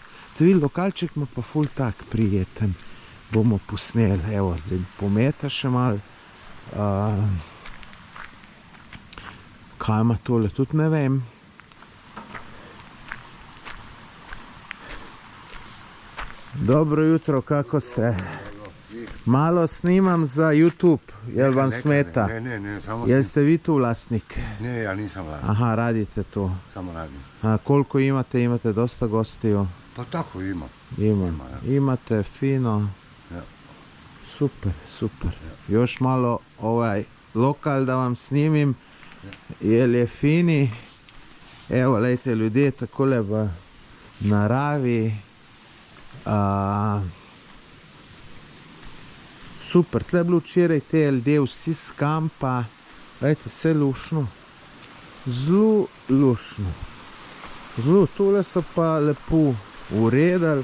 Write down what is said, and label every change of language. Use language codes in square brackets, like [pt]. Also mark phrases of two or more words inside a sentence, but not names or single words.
[sl] To vidi, lokalček ima pa ful tak prijeten. Bomo posneli, evo, zdaj pometa še malo. Kaj ima tole, tudi ne vem. [sr] Dobro jutro, kako ste? Malo snimam za YouTube, jel vam smeta? Ne, samo Jel ste vi tu vlasnik? Ne, ja nisam vlasnik. Aha, radite tu. Samo radim. Koliko imate? Imate dosta gostiju? Pa tako imam. Imam. Imate fino. Ja. Super, super. Još malo ovaj lokal da vam snimim, jel je fini. Evo, [sl] lejte, ljudje takole v naravi. Super, tle je bilo včeraj te LD vsi z kampa. Lejte, vse lušno. Zelo lušno. Zelo, tole so pa lepo uredili.